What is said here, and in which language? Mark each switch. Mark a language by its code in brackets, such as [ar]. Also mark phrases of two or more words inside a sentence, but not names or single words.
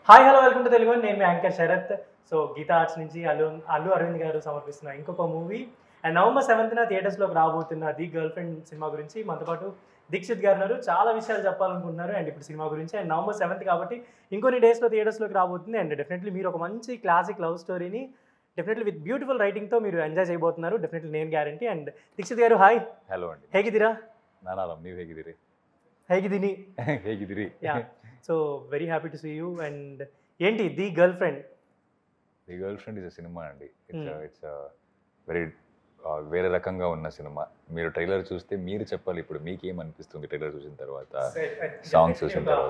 [en] hi hello welcome to Telugu. [te] నేను మీ యాంకర్ శరత్. సో గీతా ఆర్ట్స్ నుంచి అల్లు అరవింద్ గారు సమర్పిస్తున్న ఇంకొక మూవీ అండ్ November 7th థియేటర్స్లోకి రాబోతున్న ది గర్ల్ ఫ్రెండ్ సినిమా గురించి మనతో పాటు దీక్షిత్ గారు ఉన్నారు. చాలా విషయాలు చెప్పాలనుకుంటున్నారు అండ్ ఇప్పుడు సినిమా గురించి. అండ్ November 7th కాబట్టి ఇంకొన్ని డేస్లో థియేటర్స్లోకి రాబోతుంది. అండ్ డెఫినెట్లీ మీరు ఒక మంచి [en] classic love [te] స్టోరీని [en] definitely with beautiful [te] రైటింగ్తో మీరు ఎంజాయ్ చేయబోతున్నారు. డెఫినెట్లీ నేను గ్యారంటీ. అండ్ దీక్షిత్ గారు హాయ్. హలో అండి. [kn] ಹೇಗಿದ್ದೀರಾ? ನಾನು ಆರಾಮ್. ನೀವು ಹೇಗಿದ್ದೀರಿ? ಹೇಗಿದ್ದೀನಿ. ಹೇಗಿದ್ದೀರಿ? [en] ya so very happy to see you. అండ్ ఏంటి ది గర్ల్ ఫ్రెండ్? [te] ది గర్ల్ ఫ్రెండ్ ఇస్ సినిమా అండి. [en] it's very [te] వేరే రకంగా ఉన్న సినిమా. మీరు ట్రైలర్ చూస్తే మీరు చెప్పాలి ఇప్పుడు మీకు ఏమనిపిస్తుంది ట్రైలర్ చూసిన తర్వాత, సాంగ్స్ చూసిన తర్వాత.